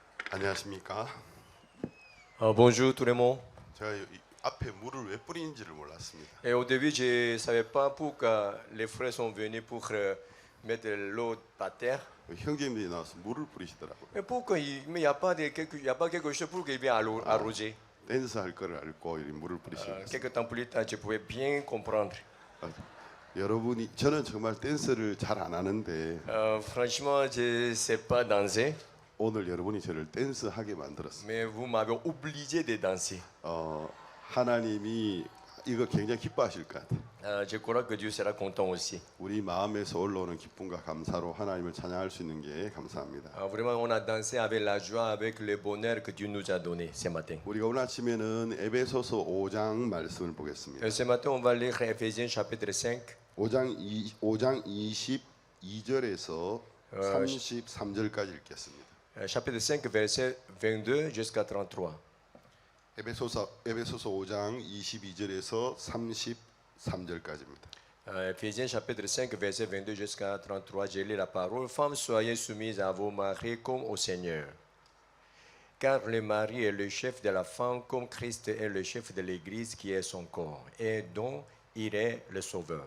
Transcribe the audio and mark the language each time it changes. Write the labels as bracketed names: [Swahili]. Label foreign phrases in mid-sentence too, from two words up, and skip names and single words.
[Korean] 안녕하십니까? [French] Bonjour tout le monde. [Korean] 제가 앞에 물을 왜 뿌리는지를 몰랐습니다. [French] Et au début, je ne savais pas pourquoi les frères sont venus pour mettre l'eau par terre. [Korean] 형제님들이 나와서 물을 뿌리시더라고요. [French] Mais pourquoi il n'y a pas y a pas quelque chose pour qu'il vienne arroser. [Korean] 댄스 할 거를 알고 이 물을 뿌리시는 거예요. [French] Quelques temps plus tard, je pouvais bien comprendre. [Korean] 여러분이 저는 정말 댄스를 잘 안 하는데 [French] Franchement, je ne sais pas danser, [Korean] 오늘 여러분이 저를 댄스하게 만들었어요. [French] mais vous m'avez obligé de danser. [Korean] 하나님이 이거 굉장히 기뻐하실 것 같아요. [French] Je crois que Dieu sera content aussi. [Korean] 우리 마음에서 올라오는 기쁨과 감사로 하나님을 찬양할 수 있는 게 감사합니다. [French] Vraiment, on a dansé avec la joie, avec le bonheur que Dieu nous a donné ce matin. [Korean] 우리가 오늘 아침에는 에베소서 5장 말씀을 보겠습니다. [French] Ce matin, on va lire Ephésiens chapitre 5. [Korean] 5장 22절에서 33절까지 읽겠습니다. [French] Chapitre 5, verset 22 jusqu'à 33. [Korean] 에베소서 5장 22절에서 33절까지입니다. [French] Ephésiens chapitre 5, verset 22 jusqu'à 33, j'ai lu la parole. Femmes, soyez soumises à vos maris comme au Seigneur. Car le mari est le chef de la femme, comme Christ est le chef de l'Église qui est son corps, et dont il est le sauveur.